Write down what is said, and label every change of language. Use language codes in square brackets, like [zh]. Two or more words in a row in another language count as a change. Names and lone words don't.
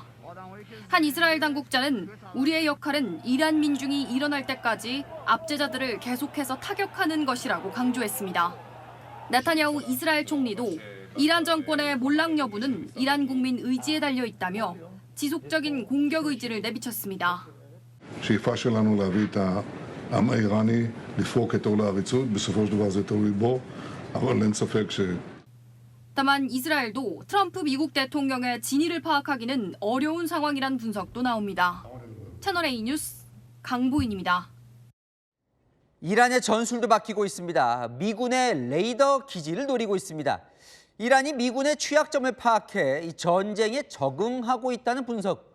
[ko] 한 이스라엘 당국자는 우리의 역할은 이란 민중이 일어날 때까지 압제자들을 계속해서 타격하는 것이라고 강조했습니다. 네타냐후 이스라엘 총리도 이란 정권의 몰락 여부는 이란 국민 의지에 달려 있다며 지속적인 공격 의지를 내비쳤습니다. [he] השאיפה שלנו להביא את העם האיראני לפרוק את עול העריצות, בסופו של דבר זה תלוי בו, אבל אין ספק ש... [ko] 다만 이스라엘도 트럼프 미국 대통령의 진위를 파악하기는 어려운 상황이란 분석도 나옵니다. 채널A 뉴스 강보인입니다. 이란의 전술도 바뀌고 있습니다. 미군의 레이더 기지를 노리고 있습니다. 이란이 미군의 취약점을 파악해 이 전쟁에 적응하고 있다는 분석.